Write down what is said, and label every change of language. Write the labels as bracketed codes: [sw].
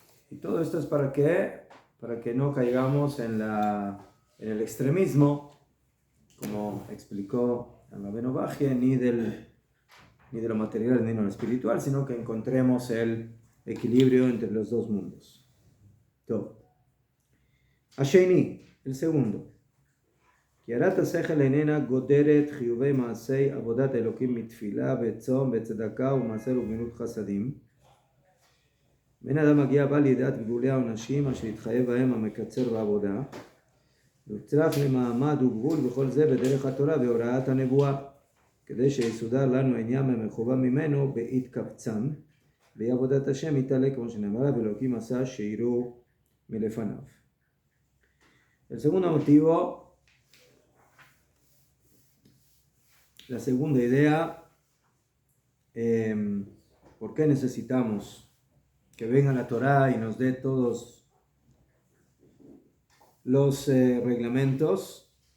[es] Y todo esto es ¿para qué? Para que no caigamos en el extremismo, como explicó el Rabbeinu Bajia, ni de lo material ni de lo espiritual, sino que encontremos el equilibrio entre los dos mundos. Todo. Asheni, el segundo. [he] כי יראת השכל איננה גודרת חיובי מעשי עבודת אלוקים מתפילה וצום וצדקה ומעשר וגמילות חסדים. בן אדם מגיע בא לידיעת גבולי העונשים אשר יתחייב בהם המקצר בעבודה, וצריך למעמד וגבול בכל זה בדרך התורה והוראת הנבואה, כדי שיסודר לנו עניין המחובה ממנו בהתקבצן, והיא עבודת השם יתעלה כמו שנאמר, ואלוקים עשה שיראו מלפניו. [es] El segundo motivo, la segunda idea, ¿por qué necesitamos que venga la Torá y nos dé todos los reglamentos?